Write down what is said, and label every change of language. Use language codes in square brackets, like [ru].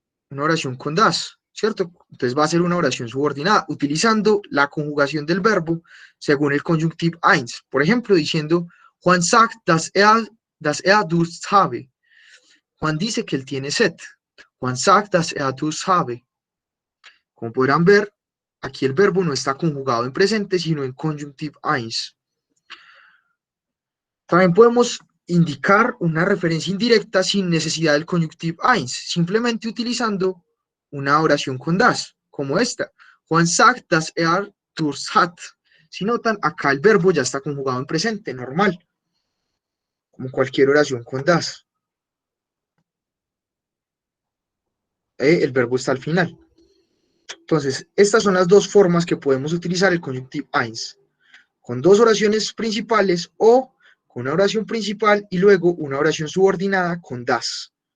[es] Una oración con das, ¿cierto? Entonces va a ser una oración subordinada, utilizando la conjugación del verbo según el conjunctive eins. Por ejemplo, diciendo, [de] Juan sagt, dass er Durst habe. [es] Juan dice que él tiene sed. [de] Juan sagt, dass er Durst habe. [es] Como podrán ver, aquí el verbo no está conjugado en presente, sino en conjunctive eins. También podemos indicar una referencia indirecta sin necesidad del conjunctive eins, simplemente utilizando una oración con das, como esta. [de] Juan sagt, dass er Durst hat. [es] Si notan, acá el verbo ya está conjugado en presente, normal, como cualquier oración con das. El verbo está al final. Entonces, estas son las dos formas que podemos utilizar el conjunctive eins, con dos oraciones principales o con una oración principal y luego una oración subordinada con das.